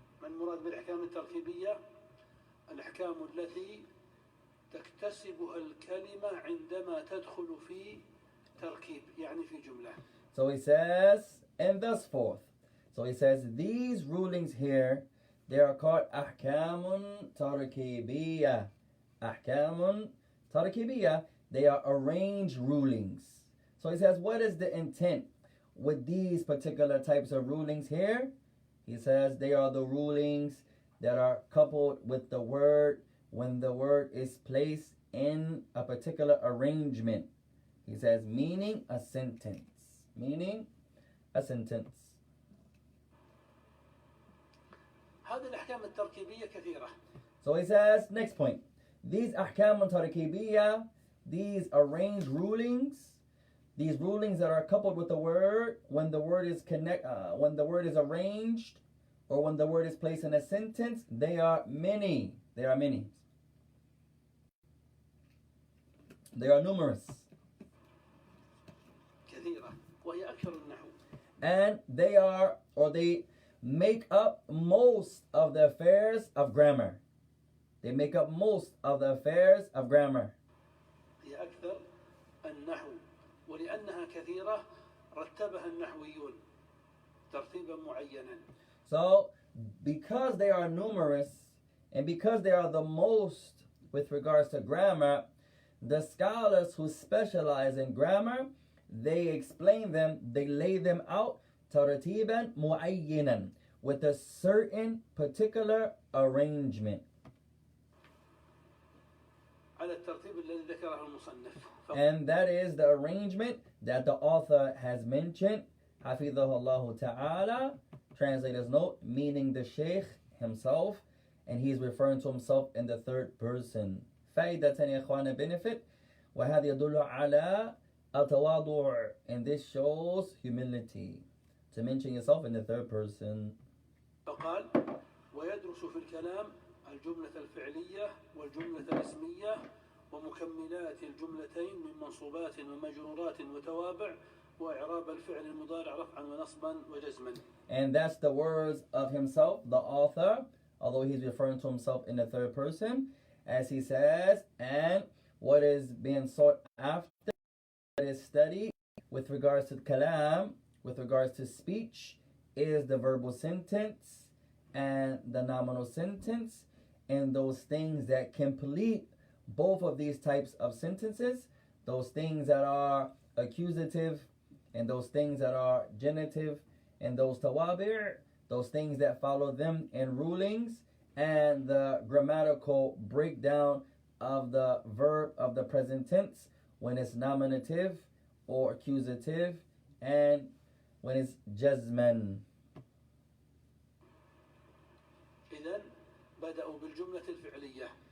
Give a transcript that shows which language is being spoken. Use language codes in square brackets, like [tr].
[ar] ما المراد بالأحكام التركيبية؟ الأحكام التي تكتسبها الكلمة عندما تدخل في تركيب، يعني في جملة. [en] So he says, and thus forth. So he says, these rulings here, they are called ahkamun tarkibiyah. Ahkamun tarkibiyah. They are arranged rulings. So he says, what is the intent with these particular types of rulings here? He says they are the rulings that are coupled with the word when the word is placed in a particular arrangement. He says, meaning a sentence. Meaning a sentence. [ar] هذه الأحكام التركيبية كثيرة. [en] So he says, next point. These ahkam tarkibiyah, these arranged rulings, these rulings that are coupled with the word when the word is when the word is arranged or when the word is placed in a sentence, they are many. They are many. They are numerous. [ar] كثيرة وهي أكثر النحو. [en] And they are, or they make up most of the affairs of grammar. They make up most of the affairs of grammar. [ar] هي أكثر النحو ولأنها كثيرة رتبها النحويون ترتيبا معينا. [en] So, because they are numerous and because they are the most with regards to grammar, the scholars who specialize in grammar, they explain them, they lay them out [ar] tartiban muayyinan, [en] with a certain particular arrangement. [ar] على الترتيب الذي ذكره المصنف. [en] And that is the arrangement that the author has mentioned. [ar] Hafidhahullah ta'ala. [en] Translator's note, meaning the Shaykh himself, and he's referring to himself in the third person. [ar] فائدة يا إخوانا [en] benefit, [ar] وهذا يدل على التواضع, [en] and this shows humility, to mention yourself in the third person. [ar] فقال ويدرس في الكلام الجملة الفعلية والجملة الاسمية ومكملات الجملتين من منصوبات ومجرورات وتوابع وإعراب الفعل المضارع رفعا ونصبا وجزما. [en] And that's the words of himself, the author, although he's referring to himself in the third person, as he says, and what is being sought after is study with regards to kalam, with regards to speech, is the verbal sentence and the nominal sentence, and those things that complete both of these types of sentences, those things that are accusative and those things that are genitive, and those tawabi', those things that follow them in rulings, and the grammatical breakdown of the verb of the present tense when it's nominative or accusative, and when it's jazman. [ar] إذن بدأوا بالجملة الفعلية.